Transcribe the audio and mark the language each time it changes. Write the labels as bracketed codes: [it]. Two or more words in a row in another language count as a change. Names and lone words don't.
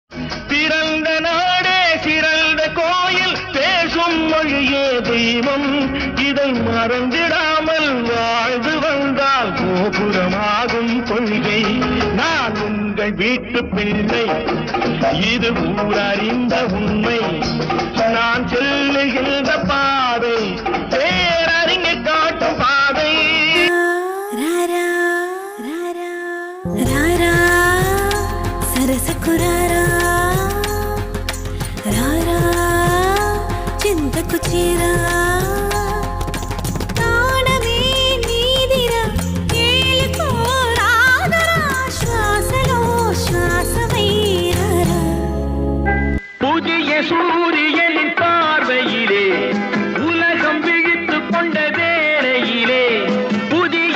[ta] பிறந்த நாடே சிறந்த கோயில் பேசும் மொழியே தெய்வம் இதை மறந்திடாமல் வாழ்ந்து வந்தால் கோபுரமாகும் கொள்கை நான் உங்கள் வீட்டு பிள்ளை இது ஊரறிந்த உண்மை நான் செல்லுகின்ற பாதை பேரறிஞை காட்டும் பாதை [te] సరసకురారా రారా చింతకు చీరా తాళమే నీదిరా ఏలుకోరాదరా శ్వాసలో శ్వాసమైరారా [ta] புதிய சூரியனின் பார்வையிலே உலகம் விழித்து கொண்ட வேளையிலே புதிய